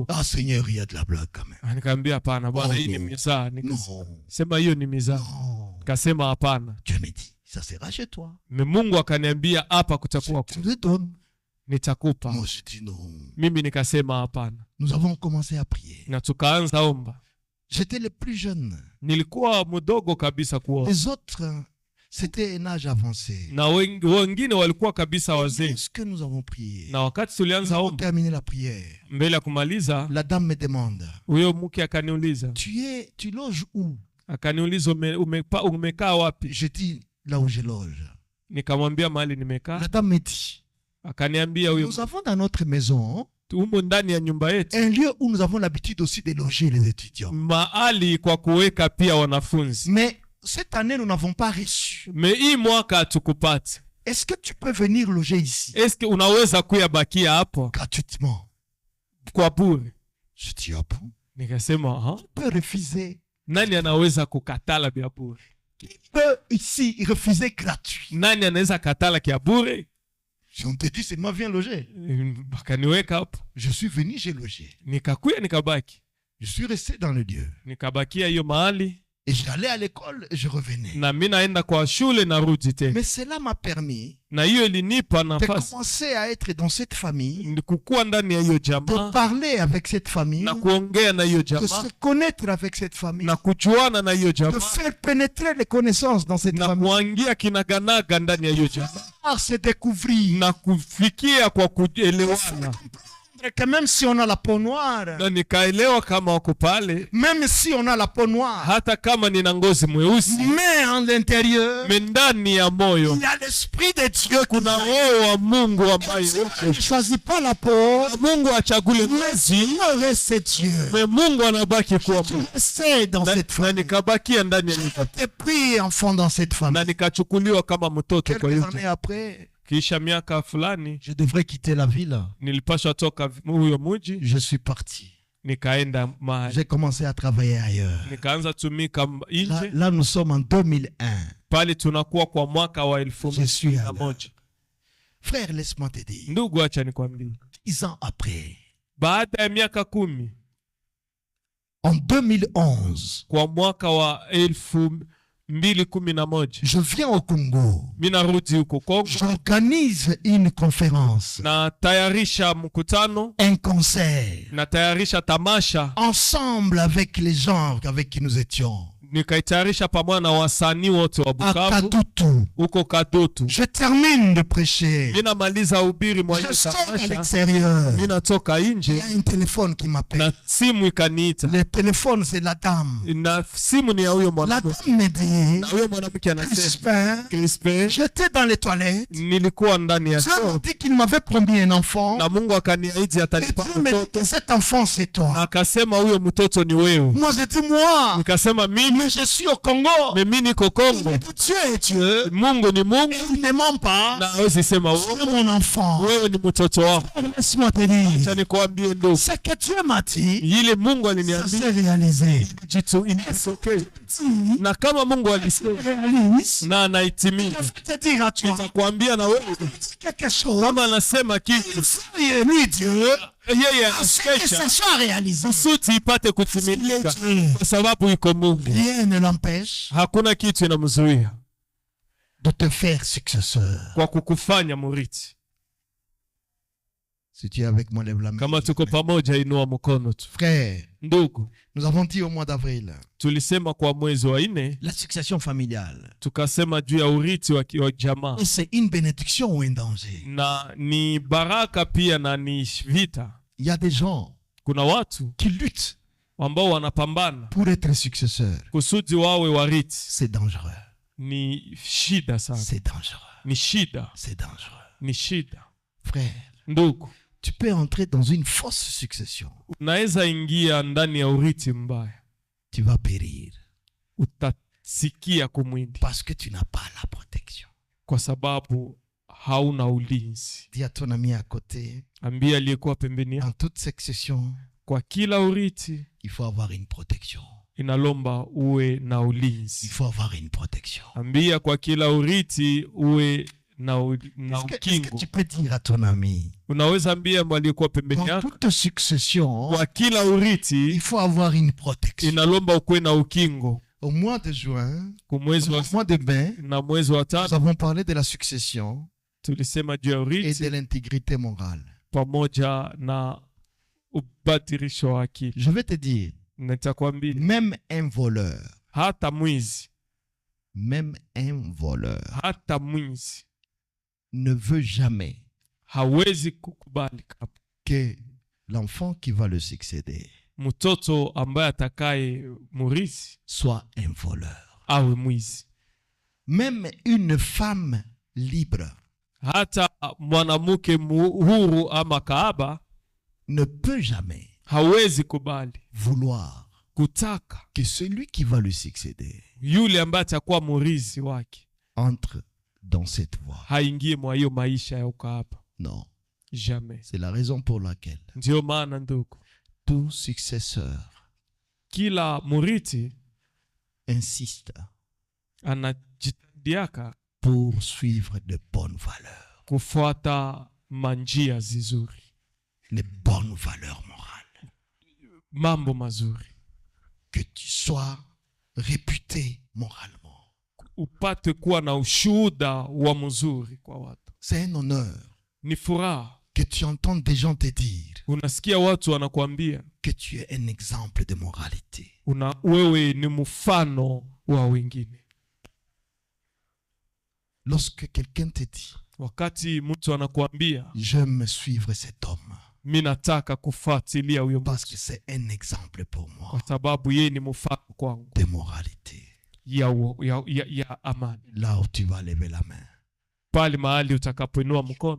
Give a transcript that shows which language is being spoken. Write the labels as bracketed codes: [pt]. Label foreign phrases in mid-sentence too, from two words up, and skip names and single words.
[fr] Ah, Seigneur, il y a de la blague quand même. [sw] Nikaambia hapana Bwana, Oh, hii ni [fr] no. [sw] mizaa. [fr] Non, [sw] Nikasema hiyo ni mizaa. [fr] non. [sw] Nikasema hapana. [fr] Dieu me dit, ça sera chez toi. [sw] Mungu akaniambia hapa kutakuwa [fr] Tu [sw] kwangu, [fr] le donnes. [sw] nitakupa. [fr] Moi, je dis non. [sw] Mimi nikasema hapana, [fr] Nous avons commencé à prier. [sw] na tukaanza omba. [fr] J'étais le plus jeune. [sw] Nilikuwa mdogo kabisa kuomba. [fr] Les autres C'était un âge avancé. [sw] na wengine walikuwa kabisa wazee. [fr] Est-ce que nous avons prié? [sw] Na wakati [fr] Nous [sw] tulianza [fr] avons [sw] ombi, [fr] terminé la prière. [sw] mbele ya kumaliza, [fr] La dame me demande, [sw] huyo mke akaniuliza, [fr] tu loges où? [sw] akaniuliza umekaa wapi? [fr] Je dis, là où je loge. [sw] Nikamwambia mahali nimekaa. [fr] La dame me dit, [sw] Akaniambia huyo, [fr] nous avons dans notre maison [sw] humo ndani ya nyumba yetu [fr] un lieu où nous avons l'habitude aussi de loger les étudiants. [sw] mahali kwa kuweka pia wanafunzi. [fr] Mais cette année, nous n'avons pas reçu. [sw] Me hii mwaka hatukupata. [fr] Est-ce que tu peux venir loger ici [sw] Eske unaweza kuyabakia hapo [fr] gratuitement? [sw] kwa bure? [fr] Je dis, ah bon? [sw] Nikasema [fr] Tu peux refuser. [sw] nani anaweza kukatala vya bure? [fr] Qui peut ici refuser gratuit? [sw] Nani anaweza katala kia bure? [fr] Si on te dit seulement viens loger. [sw] Bakaniweka hapo, [fr] Je suis venu, j'ai logé. [sw] nikakuya nikabaki, [fr] Je suis resté dans le lieu. [sw] nikabakia hiyo mahali, [fr] Et j'allais à l'école et je revenais. [sw] na mimi naenda kwa shule narudi tena. [fr] Mais cela m'a permis [sw] Na hiyo ilinipa [fr] de [sw] nafasi [fr] commencer à être dans cette famille, [sw] ni kukuwa ndani ya hiyo [fr] de [sw] jamaa [fr] parler avec cette famille, [sw] na kuongea na hiyo [fr] de [sw] jamaa [fr] se connaître avec cette famille, [sw] na kujuana na hiyo [fr] de [sw] jamaa [fr] faire pénétrer les connaissances dans cette [sw] na [fr] famille. [sw] kuangia kinaganaga ndani ya hiyo jamaa [fr] À se découvrir. [sw] na kufikia kwa kuelewana, [fr] Que même si on a la peau noire, [sw] na nikaelewa kama wako pale, [fr] même si on a la peau noire, [sw] hata kama nina ngozi mweusi, [fr] mais en l'intérieur, [sw] me ndani ya moyo [fr] il y a l'esprit de Dieu. [sw] kuna roho wa Mungu ambaye [fr] Ne choisit pas la peau, [sw] Mungu achagule [fr] mais [sw] ngozi, [fr] Dieu reste Dieu. [sw] me Mungu anabaki kuwa Mungu. [fr] Restez dans cette [sw] Na [fr] famille. [sw] nikabakia ndani ya nyumba, [fr] T'es pris enfant dans cette [sw] na [fr] famille. [sw] nikachukuliwa kama mtoto. Kwa [fr] Quelques [sw] hiyo [fr] années après, [sw] kisha miaka fulani [fr] je devrais quitter la ville. [sw] nilipashwa toka huyo mji, [fr] Je suis parti. [sw] nikaenda mahali, [fr] J'ai commencé à travailler ailleurs. [sw] nikaanza tumika [fr] Là, [sw] nje. [fr] là, nous sommes en 2001. [sw] Pale tunakuwa kwa mwaka wa [fr] Je suis à [sw] 2011. [fr] Frère, laisse-moi te dire. [sw] Ndugu, acha nikwambie, [fr] 10 ans après, [sw] baada ya miaka 10, [fr] en 2011, [sw] kwa mwaka wa 2011, [fr] je viens au Congo. [sw] mimi narudi huko Kongo, [fr] J'organise une conférence, [sw] na tayarisha mkutano, [fr] un concert, [sw] na tayarisha tamasha, [fr] ensemble avec les gens avec qui nous étions. [sw] nikaitayarisha pamoja na wasanii wote wa [fr] À Bukavu Kadutu. [sw] huko Kadutu. [fr] Je termine de prêcher. [sw] Mimi namaliza ubiri mwa hiyo [fr] Je sors à [sw] tamasha, [fr] l'extérieur. [sw] mimi natoka [fr] Il y [sw] nje [fr] a un téléphone qui m'appelle. [sw] na simu ikaniita, [fr] Le téléphone, c'est la dame. [sw] na simu ni ya huyo [fr] La [sw] mwanamke, [fr] dame me dit, [sw] na huyo mwanamke anasema, [fr] Crispin, Crispin, j'étais dans les toilettes. [sw] nilikuwa ndani ya [fr] Dieu m'a [sw] choo [fr] dit qu'il m'avait promis un enfant. [sw] na Mungu akaniahidi [fr] Et [sw] atanipa [fr] Dieu me dit [sw] mtoto, [fr] que cet enfant, c'est [sw] na [fr] toi. [sw] akasema huyo mtoto ni wewe. [fr] Moi, j'ai dit, moi, [sw] Nikasema mimi, [fr] mais je suis au Congo. [sw] mimi niko Kongo, [fr] Et Dieu est Dieu. [sw] Mungu ni Mungu, [fr] Et il ne ment pas. [sw] na hawezi sema [fr] C'est mon enfant. [sw] wewe ni mtoto wako. [fr] Laisse-moi te dire. [sw] Acha nikwambie ndugu, [fr] Ce que Dieu m'a dit, [sw] ile Mungu [fr] ça [sw] aliniambia [fr] s'est réalisé. [sw] jitu inatokea, [fr] Si [sw] na kama Mungu alisema [fr] réalise, [sw] na [fr] je [sw] anaitimiza, [fr] vais te dire à toi [sw] nitakwambia na wewe [fr] quelque chose. [sw] kama anasema kitu, [fr] Et lui, Dieu, [sw] yeye [fr] c'est que [sw] anakesha [fr] ça soit réalisé. [sw] kusudi ipate [fr] Il est [sw] kutimilika, [fr] Dieu. [sw] kwa sababu iko Mungu. [fr] Rien ne l'empêche [sw] Hakuna kitu inamzuia [fr] de te faire successeur. [sw] kwa kukufanya murithi. [fr] Si tu es avec moi, lève la main. [sw] Kama tuko pamoja, inua mkono tu. [fr] Frère, [sw] Ndugu, [fr] nous avons dit au mois d'avril, [sw] tulisema kwa mwezi wa 4, [fr] la succession familiale. [sw] tukasema juu ya urithi wa jamaa, [fr] Et c'est une bénédiction ou un danger. [sw] na ni baraka pia na ni vita. [fr] Il y a des gens [sw] Kuna watu [fr] qui luttent [sw] ambao wanapambana [fr] pour être successeur. [sw] kusudi wawe warithi. [fr] C'est dangereux. [sw] Ni shida sana, [fr] C'est dangereux. [sw] ni shida, [fr] C'est dangereux. [sw] ni shida. [fr] Frère, [sw] Ndugu, [fr] tu peux entrer dans une fausse succession. [sw] unaweza ingia ndani ya urithi mbaya, [fr] Tu vas périr [sw] utasikia kumwindi [fr] parce que tu n'as pas la protection. [sw] kwa sababu hauna ulinzi. [fr] Dis à ton ami à côté, [sw] Ambia aliyekuwa pembeni yako, [fr] dans toute succession, [sw] kwa kila urithi [fr] il faut avoir une protection. [sw] inalomba uwe na [fr] Il [sw] ulinzi. [fr] faut avoir une protection. [sw] Ambia kwa kila urithi uwe na [fr] Est-ce que [sw] ukingo. [fr] tu peux dire à ton ami, [sw] Unaweza ambia aliyekuwa pembeni [fr] dans [sw] yako, [fr] toute succession, [sw] kwa kila urithi [fr] il faut avoir une protection. [sw] inalomba ukuwe na ukingo. [fr] Au mois de juin, [sw] Kumwezi [fr] au [sw] wa [fr] mois de mai, [sw] na mwezi wa [fr] nous [sw] tatu [fr] avons parlé de la succession [sw] tulisema juu ya [fr] et [sw] urithi [fr] de l'intégrité morale. [sw] pamoja na ubadilisho wa akili. [fr] Je vais te dire, [sw] Nitakwambia [fr] même un voleur, [sw] hata mwizi [fr] Même un voleur [sw] hata mwizi [fr] ne veut jamais [sw] hawezi kukubali [fr] que l'enfant qui va le succéder [sw] mtoto ambaye atakaye murithi [fr] soit un voleur. [sw] awe mwizi. [fr] Même une femme libre [sw] Hata mwanamke huru ama kaaba [fr] ne peut jamais [sw] hawezi kubali [fr] vouloir [sw] kutaka [fr] que celui qui va le succéder [sw] yule ambaye atakuwa murithi wake [fr] entre dans cette voie. [sw] haingie mwa hiyo maisha ya ukaaba. [fr] Non. Jamais. C'est la raison pour laquelle [sw] Ndio maana ndugu, [fr] tout successeur [sw] kila murithi [fr] insiste [sw] anajitahdiaka [fr] pour suivre de bonnes valeurs, [sw] kufuata manjia zizuri, [fr] les bonnes valeurs morales. [sw] mambo mazuri, [fr] Que tu sois réputé moralement. [sw] upate kuwa na ushuhuda wa mzuri kwa watu. [fr] C'est un honneur [sw] Ni furaha [fr] que tu entends des gens te dire [sw] unasikia watu wanakuambia [fr] que tu es un exemple de moralité. [sw] wewe ni mfano wa wengine. [fr] Lorsque quelqu'un te dit [sw] Wakati mtu anakuambia [fr] j'aime suivre cet homme [sw] mimi nataka kufuatilia huyo [fr] parce que [sw] mtu [fr] c'est un exemple pour moi [sw] kwa sababu yeye ni mfano kwangu [fr] de moralité, [sw] ya amani, [fr] là où tu vas lever la main [sw] pale mahali utakapoinua mkono